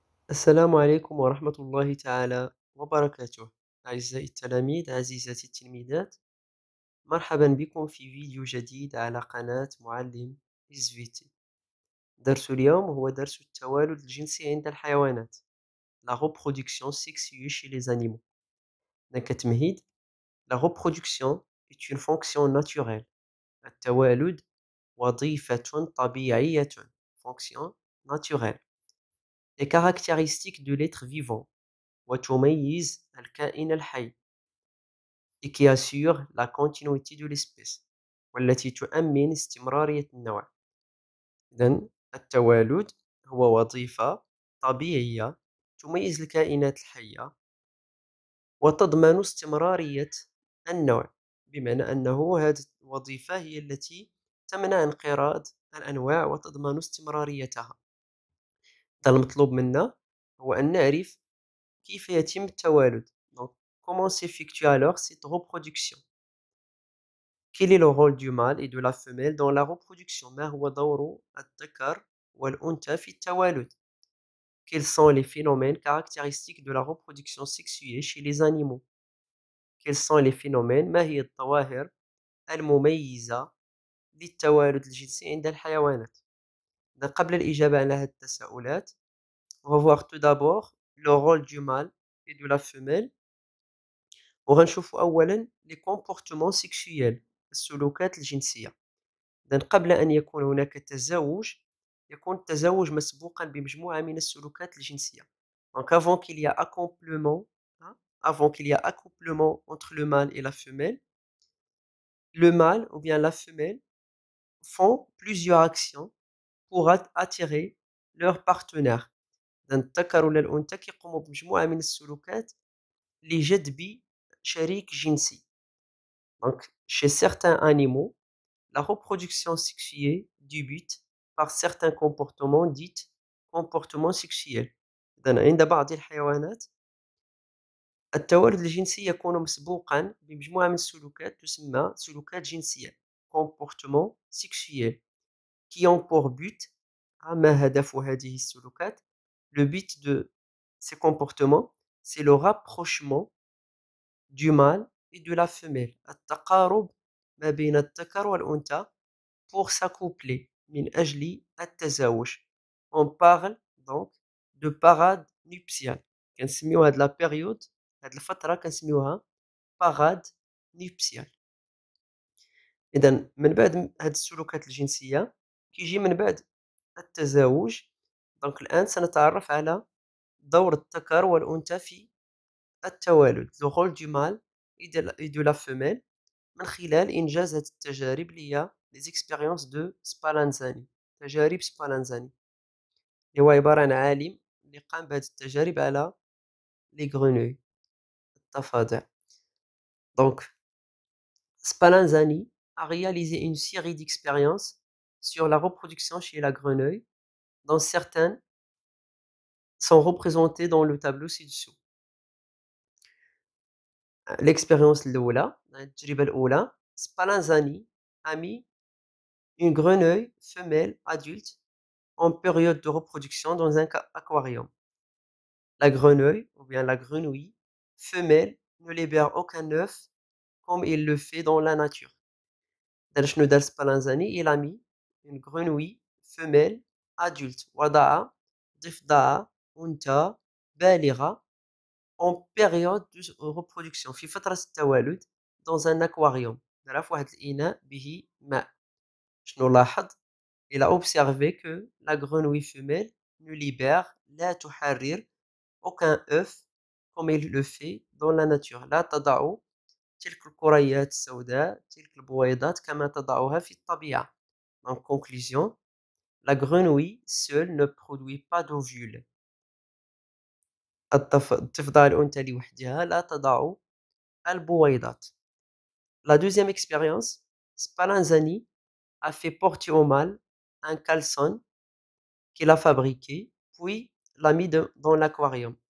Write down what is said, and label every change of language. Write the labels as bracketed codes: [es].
[ar] السلام عليكم ورحمة الله تعالى وبركاته. أعزائي التلاميذ، عزيزاتي التلميذات، مرحبا بكم في فيديو جديد على قناة معلم إسفيتي. درس اليوم هو درس التوالد الجنسي عند الحيوانات. [fr] La reproduction sexuée chez les animaux. [ar] كتمهيد. [fr] La reproduction est une fonction naturelle. [ar] التوالد وظيفة طبيعية. [fr] Fonction naturelle. Les caractéristiques de l'être vivant. [ar] وتميز الكائن الحي [fr] et qui assure la continuité de l'espèce [ar] والتي تؤمن استمرارية النوع. إذن التوالد هو وظيفة طبيعية تميز الكائنات الحية وتضمن استمرارية النوع، بمعنى أنه هذه الوظيفة هي التي تمنع انقراض الأنواع وتضمن استمراريتها. إذن المطلوب منا هو أن نعرف كيف يتم التوالد. [fr] Donc, comment s'effectue alors cette reproduction? Quel est le rôle du mâle et de la femelle dans la reproduction? [ar] ما هو دور الذكر والأنثى في التوالد؟ [fr] Quels sont les phénomènes caractéristiques de la reproduction sexuée chez les animaux? Quels sont les phénomènes؟ [ar] ما هي الظواهر المميزة للتوالد الجنسي عند الحيوانات؟ قبل الإجابة على هذه التساؤلات، [fr] on va voir tout d'abord le rôle du mâle et de la femelle. [ar] وغنشوفوا أولا les comportements sexuels، السلوكات الجنسية. إذن قبل أن يكون هناك تزاوج، يكون التزاوج مسبوقا بمجموعة من السلوكات الجنسية. [fr] Donc avant qu'il y a accouplement, avant qu'il y a accouplement entre le mâle et la femelle, le mâle ou bien la femelle font plusieurs actions pour attirer leur partenaire. [ar] إذن الذكر ولا الأنثى كيقوموا بمجموعة من السلوكات لجذب شريك جنسي. [fr] Donc, chez certains animaux, la reproduction sexuée débute par certains comportements dits comportements sexuels. [ar] إذن عند بعض الحيوانات التوالد الجنسي يكون مسبوقا بمجموعة من السلوكات تسمى سلوكات جنسية [fr] comportements sexuels qui ont pour but. [ar] ما هدف هذه السلوكات؟ [fr] Le but de ces comportements, c'est le rapprochement du mâle et de la femelle. [ar] التقارب ما بين الذكر والأنثى [fr] pour s'accoupler [ar] من أجل التزاوج. [fr] On parle donc de parade nuptiale. [ar] كنسميو هاد لا بيريود، هاد الفترة كنسميوها parade nuptiale. إذن من بعد هاد السلوكات الجنسية كيجي من بعد التزاوج. دونك الآن سنتعرف على دور الذكر والأنثى في التوالد. [fr] Le rôle du mâle et de la femelle [ar] من خلال إنجاز هذه التجارب اللي هي [fr] les expériences de Spallanzani. [ar] تجارب سبالانزاني اللي هو عبارة عن عالم اللي قام بهذه التجارب على les grenouilles، الضفادع. [fr] Donc Spallanzani a réalisé une série d'expériences sur la reproduction chez la grenouille, dont certaines sont représentées dans le tableau ci-dessous. L'expérience [ar] الأولى، التجربة الأولى، [fr] Spallanzani a mis une grenouille femelle adulte en période de reproduction dans un aquarium. La grenouille ou bien la grenouille femelle ne libère aucun œuf comme il le fait dans la nature. [ar] دار شنو دار سبالانزاني؟ [fr] il a mis une grenouille femelle adulte [ar] وضع ضفدع أنثى بالغة [fr] en période de reproduction [ar] في فترة التوالد [fr] dans un aquarium. [ar] دارها في واحد الإناء به ماء. شنو لاحظ؟ [fr] Il a observé que la grenouille femelle ne libère [ar] لا تحرر [fr] aucun œuf comme il le fait dans la nature. [ar] لا تضع تلك الكريات السوداء، تلك البويضات كما تضعها في الطبيعة. [fr] En conclusion, la grenouille seule ne produit pas d'ovules. [ar] الضفدع الأنثى لوحدها لا تضع البويضات. [fr] La deuxième expérience, Spallanzani a fait porter au mâle un caleçon qu'il a fabriqué, puis l'a mis dans l'aquarium.